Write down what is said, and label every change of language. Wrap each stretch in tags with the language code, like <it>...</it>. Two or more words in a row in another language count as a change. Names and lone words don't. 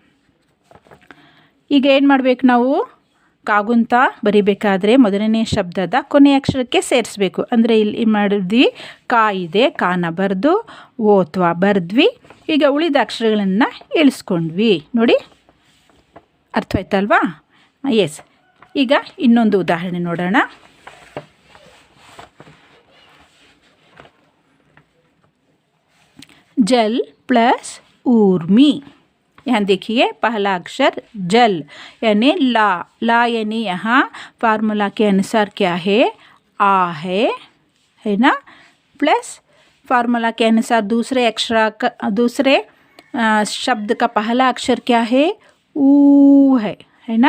<kn>ಈಗ ಏನು ಮಾಡಬೇಕು ನಾವು, ಕಾಗುಂತ ಬರಿಬೇಕಾದ್ರೆ ಮೊದಲನೇ ಶಬ್ದದ ಕೊನೆಯ ಅಕ್ಷರಕ್ಕೆ ಸೇರಿಸ್ಬೇಕು, ಅಂದರೆ ಇಲ್ಲಿ ಮಾಡಿದ್ವಿ ಕಾ ಇದೆ, ಕಾನ ಬರೆದು ಓತ್ವ ಬರೆದ್ವಿ, ಈಗ ಉಳಿದ ಅಕ್ಷರಗಳನ್ನು ಇಳಿಸ್ಕೊಂಡ್ವಿ ನೋಡಿ, ಅರ್ಥ ಆಯ್ತಲ್ವಾ, ಎಸ್। ಈಗ ಇನ್ನೊಂದು ಉದಾಹರಣೆ ನೋಡೋಣ। ಜಲ್ ಪ್ಲಸ್ ಊರ್ಮಿ,</kn> <hi>यहाँ देखिए पहला अक्षर जल यानी ला। ला यानी यहाँ फार्मूला के अनुसार क्या है, आ है ना, प्लस फार्मूला के अनुसार दूसरे शब्द का पहला अक्षर क्या है, ऊ है ना।</hi>